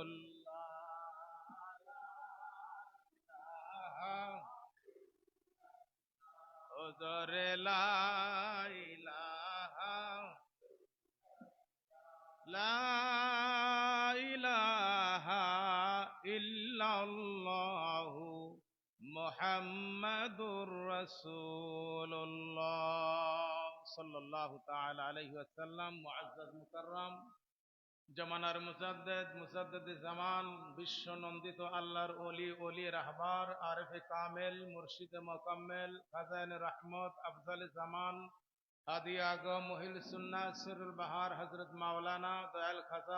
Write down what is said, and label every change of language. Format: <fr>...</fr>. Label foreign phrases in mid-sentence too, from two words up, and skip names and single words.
<ar>اللہ حضور لا الہ الا اللہ محمد رسول اللہ صلی اللہ تعالی علیہ وسلم</ar> <bn>মুআজ্জাজ মুকাররম জমানার মুজাদ্দেদ জামান বিশ্ব নন্দিত আল্লাহর ওলি ওলি রাহবার</bn> <ur>عارفِ کامل مرشدِ مکمل خزانۂ رحمت افضلِ زمان</ur> <bn>হাদি আগম মুহিল সুন্নাহ সিরুল বাহার হযরত মাওলানা দয়াল খাজা</bn>